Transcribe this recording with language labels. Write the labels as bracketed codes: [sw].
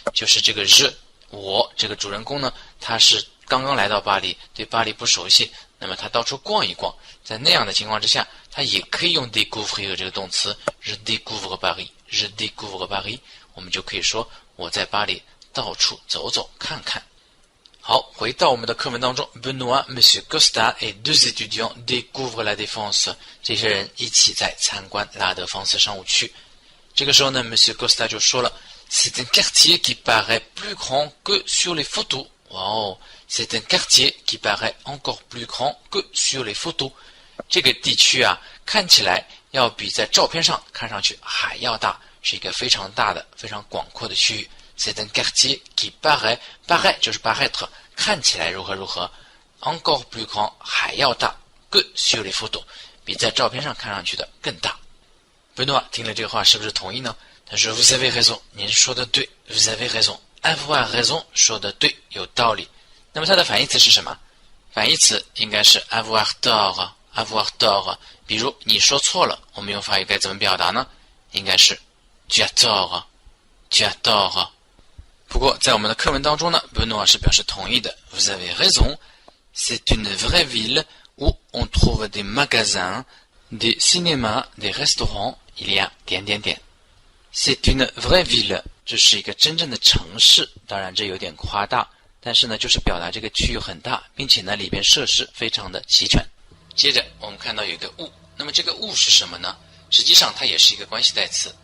[zh] 就是这个 je 我这个主人公呢，他是刚刚来到巴黎，对巴黎不熟悉，那么他到处逛一逛，在那样的情况之下，他也可以用 découvrir 这个动词 [fr] Je découvre Paris。 [zh] Je découvre Paris， 我们就可以说我在巴黎到处走走看看。好，回到我们的课文当中 [fr] Benoît, Monsieur Costa et 2 étudiants découvrent la défense。 [zh] 这些人一起在参观拉德芳斯商务区。这个时候呢 [fr] Monsieur Costa [zh] 就说了 [fr] C'est un quartier qui paraît plus grand que sur les photos。哇哦， C'est un quartier qui paraît encore plus grand que sur les photos。 [zh] 这个地区啊，看起来要比在照片上看上去还要大，是一个非常大的非常广阔的区域。 [fr] C'est un quartier qui paraît [zh] 就是 [fr] paraître [zh] 看起来如何如何， [fr] encore plus grand [zh] 还要大， [fr] que sur les photos [zh] 比在照片上看上去的更大。 Benoît 听了这个话是不是同意呢？他说 [fr] Vous avez raison， [zh] 您说的对， Vous avez raison。 [fr] avoir raison [zh] 说的对，有道理。那么它的反义词是什么？反义词应该是 [fr] avoir tort。 avoir tort， [zh] 比如你说错了，我们用法语该怎么表达呢？应该是 [fr] tu as tort， tu as tort。 [zh] 不过在我们的课文当中呢，本诺是表示同意的。 [fr] Vous avez raison, c'est une vraie ville où on trouve des magasins, des cinémas, des restaurants. Il y a 点点点。 C'est une vraie ville， [zh] 这是一个真正的城市。当然这有点夸大，但是呢，就是表达这个区域很大，并且呢里边设施非常的齐全。接着我们看到有一个物，那么这个物是什么呢？实际上它也是一个关系代词。